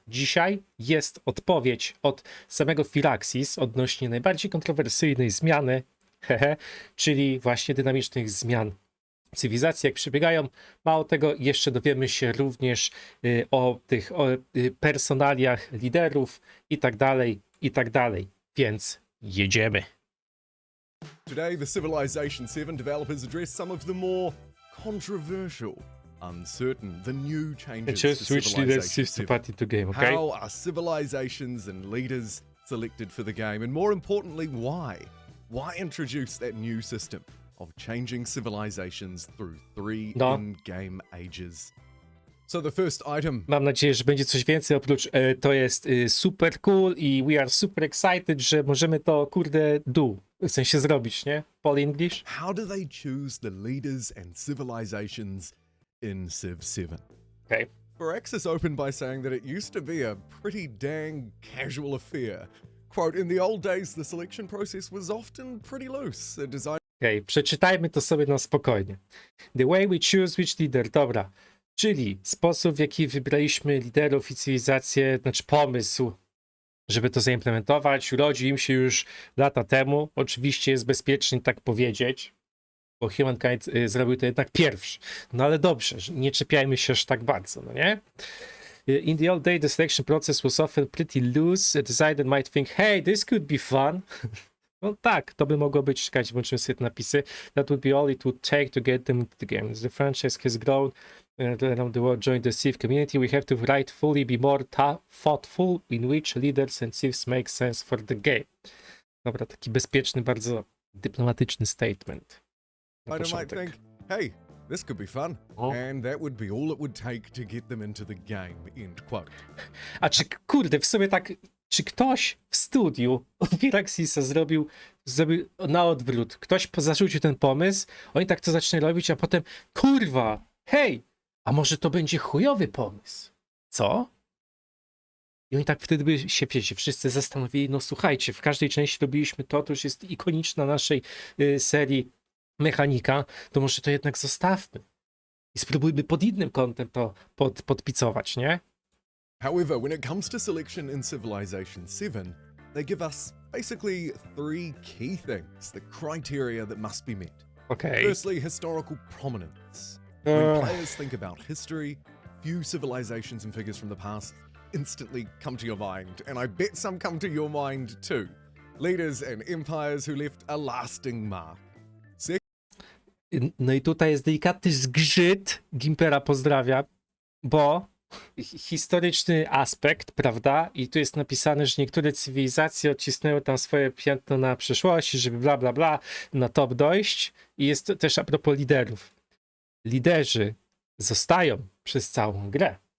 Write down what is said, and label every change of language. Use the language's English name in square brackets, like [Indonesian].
[Polish] Dzisiaj jest odpowiedź od samego Firaxis odnośnie najbardziej kontrowersyjnej zmiany, czyli właśnie dynamicznych zmian cywilizacji, jak przebiegają. Mało tego, jeszcze dowiemy się również o tych personaliach liderów i tak dalej, więc jedziemy. [English] Today, the Civilization 7 developers address some of the more controversial, uncertain, the new changes to Just switch leaders Civilization to 7. party to game, okay? How are civilizations and leaders selected for the game? And more importantly, why? Why introduce that new system of changing civilizations through three in-game ages? So the first item. [Polish] Mam nadzieję, że będzie coś więcej oprócz to jest super cool i [English] we are super excited, [Polish] że możemy to kurde w sensie zrobić, nie? [English] Paul English. How do they choose the leaders and civilizations in Civ 7? Okay. Firaxis opened by saying that it used to be a pretty dang casual affair. Quote, in the old days, the selection process was often pretty loose. A design... [Polish] Okej, przeczytajmy to sobie na spokojnie. [English] The way we choose which leader, [Polish] dobra. Czyli sposób, w jaki wybraliśmy liderów i cywilizację, znaczy pomysł, żeby to zaimplementować, urodził im się już lata temu. Oczywiście jest bezpiecznie tak powiedzieć, bo Humankind zrobił to jednak pierwszy. No ale dobrze, nie czepiajmy się aż tak bardzo, no nie? [English] In the old days, the selection process was often pretty loose. A designer might think, hey, this could be fun. [Polish] No tak, to by mogło być, czekajcie, włączymy sobie te napisy. [English] That would be all it would take to get them into the game. As the franchise has grown around the world, join the Civ community, we have to rightfully be more thoughtful in which leaders and Civs make sense for the game. [Polish] Dobra, taki bezpieczny, bardzo dyplomatyczny statement. Na [English] might [Polish] początek. [English] think, hey, this could be fun. And that would be all it would take to get them into the game, end quote. [Polish] A czy, kurde, w sobie tak, czy ktoś w studiu Firaxisa zrobił na odwrót? Ktoś zarzucił ten pomysł, oni tak to zaczynają robić, a potem, kurwa, hej, a może to będzie chujowy pomysł? Co? I oni tak wtedy by się, wiecie, wszyscy zastanowili, no słuchajcie, w każdej części robiliśmy to już jest ikoniczna naszej serii mechanika, to może to jednak zostawmy. I spróbujmy pod innym kątem to podpicować, nie? [English] However, when it comes to selection in Civilization 7, they give us basically three key things, the criteria that must be met. Okay. Firstly, historical prominence. When players think about history, few civilizations and figures from the past instantly come to your mind, and I bet some come to your mind too. Leaders and empires who left a lasting mark. [Polish] No i tutaj jest delikatny zgrzyt, Gimpera pozdrawia, bo historyczny aspekt, prawda? I tu jest napisane, że niektóre cywilizacje odcisnęły tam swoje piętno na przeszłości, żeby bla bla bla na top dojść. I jest to też a propos liderów. Liderzy zostają przez całą grę.